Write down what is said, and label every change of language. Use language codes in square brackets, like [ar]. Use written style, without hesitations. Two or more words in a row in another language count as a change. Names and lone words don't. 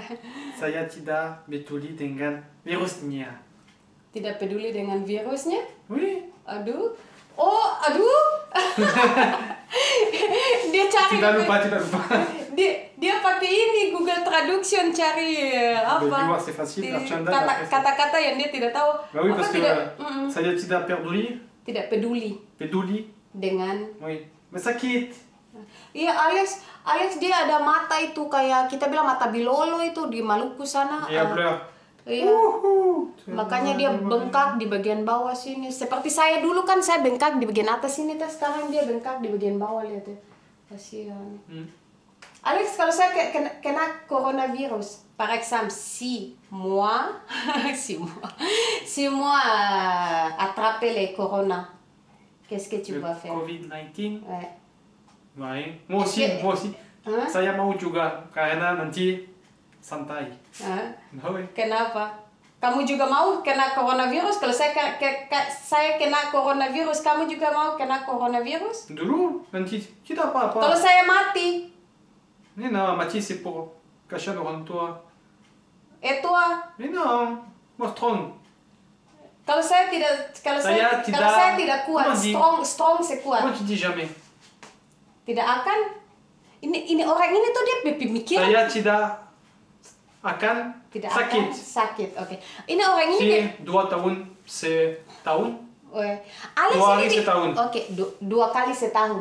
[id] Saya tidak peduli dengan virusnya. Tidak peduli dengan virusnya? [fr] Oui. [id] Aduh. Oh, aduh. Dia cari. Tidak lupa. Dia pakai ini Google Traduction cari apa? [fr] Bagi c'est facile, [id] bercanda. Kata-kata yang dia tidak tahu. [fr] Bah oui, [id] Apa [fr] parce que [id] tidak? saya tidak peduli. Tidak peduli Peduli. dengan. [fr] Oui. Mais sakit. [id] Iya, Alex dia ada mata itu kayak kita bilang mata bilolo itu di Maluku sana. Iya, blur. Iya. Makanya dia bengkak di bagian bawah sini. Seperti saya dulu kan saya bengkak di bagian atas sini, terus sekarang dia bengkak di bagian bawah, lihat ya. Kasihan. Alex, kalau saya kena coronavirus, [fr] par exemple, si moi attraper les corona, qu'est-ce que tu vas faire? [id] COVID-19. [fr] Ouais. Ouais. Moi aussi. Hah? [id] Saya mau juga karena nanti santai. Hah? [fr] Bah oui. [id] Kenapa? Kamu juga mau kena coronavirus? Kalau saya kena coronavirus, kamu juga mau kena coronavirus? Dulu nanti tidak apa-apa. Kalau saya mati, [fr] Mais non, mati c'est pour cacher [id] orang tua. itu [fr] Mais non, moi strong. [id] kalau saya tidak kuat, strong sekuat. [fr] Comment tu dis jamais? [id] Tidak akan. Ini orang ini tuh dia pemikiran. Saya tidak akan Tidak sakit. akan sakit. Oke. Ini orang ini. Si 2 tahun setahun? Alex 2 hari ini. setahun. Oke, 2 kali setahun.